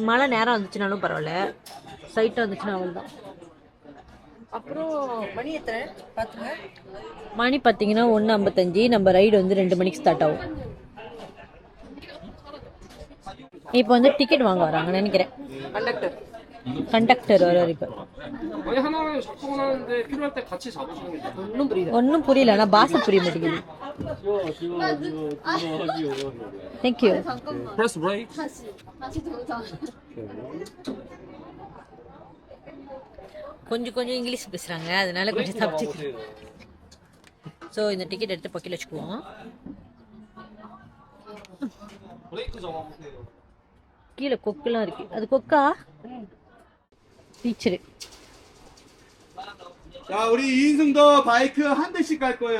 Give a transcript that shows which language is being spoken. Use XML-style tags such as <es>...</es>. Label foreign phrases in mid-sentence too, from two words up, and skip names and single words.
<ta>மழை நேரம் வந்துச்சுனாலும் பரவாயில்ல, சைட்டாக வந்துச்சுன்னா அவள் தான். அப்புறம் மணி எத்தனை பார்த்துங்க? மணி பார்த்தீங்கன்னா 1:55. நம்ம ரைடு வந்து 2 மணிக்கு ஸ்டார்ட் ஆகும். இப்போ வந்து டிக்கெட் வாங்க வராங்கன்னு நினைக்கிறேன். கண்டக்டர் வராரு இப்போ.</ta> <ko>아니 하나를 접근하는데 필요할 때 같이 잡으시는 게 좋아요.</ko> <ta>ஒன்றும் புரியல, ஆனால் பாஷை புரிய மாட்டேங்குது.</ta> <en>Thank you. Press brake.</en> <ta>கொஞ்சம் இங்கிலீஷ் பேசுகிறாங்க, அதனால கொஞ்சம் தப்பிச்சு. ஸோ இந்த டிக்கெட் எடுத்து பக்கில் வச்சுக்குவோம். கீழே கொக்குலாம் இருக்கு. அது கொக்கா? டீச்சரு.</ta> <ko>자, 우리 이인승도 바이크 한 대씩 갈 거예요.</ko>